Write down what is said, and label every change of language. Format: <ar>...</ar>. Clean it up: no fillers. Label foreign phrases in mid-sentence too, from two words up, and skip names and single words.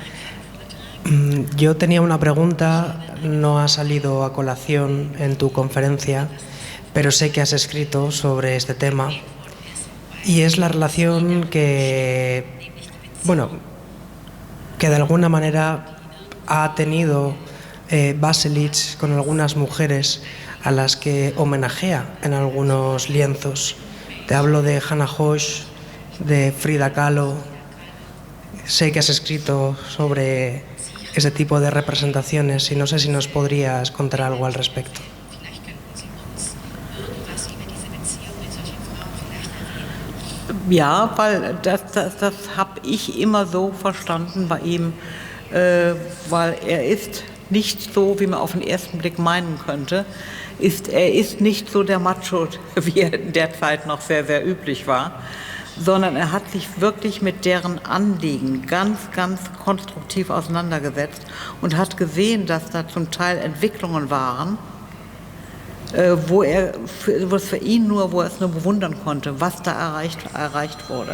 <es>Yo tenía una pregunta, no ha salido a colación en tu conferencia, pero sé que has escrito sobre este tema, y es la relación que de alguna manera ha tenido Baselitz con algunas mujeres a las que homenajea en algunos lienzos. Te hablo de Hannah Hosch, de Frida Kahlo. Sé que has escrito sobre ese tipo de representaciones y no sé si nos podrías contar algo al respecto.</es> <de>Ja, weil das habe ich immer so verstanden bei ihm, weil er ist nicht so, wie man auf den ersten Blick meinen könnte. Er ist nicht so der Macho, wie er in der Zeit noch sehr, sehr üblich war, sondern er hat sich wirklich mit deren Anliegen ganz, ganz konstruktiv auseinandergesetzt und hat gesehen, dass da zum Teil Entwicklungen waren, wo er für ihn nur, wo er es nur bewundern konnte, was da erreicht wurde.</de>